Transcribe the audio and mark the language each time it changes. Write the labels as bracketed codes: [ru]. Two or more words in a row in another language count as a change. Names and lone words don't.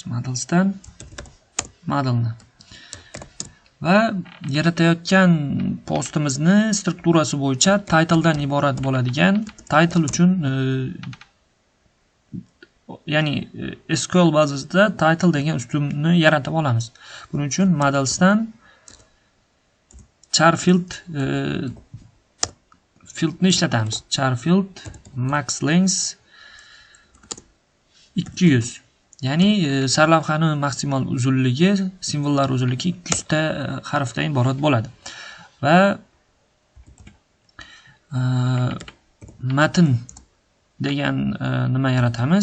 [uz] Modelni va yaratayotgan postimizni strukturasi bo'yicha titledan iborat bo'ladigan, title uchun ya'ni SQL bazasida title degan ustunni yaratib olamiz. Buning uchun modelsdan [en] char fieldni [uz] ishlatamiz. [en] Char field max length 200. [uz] Ya'ni sarlavhani maksimal uzunligi, simvollar uzunligi 200 ta harfdan iborat bo'ladi. Va matn degan nima yaratamiz?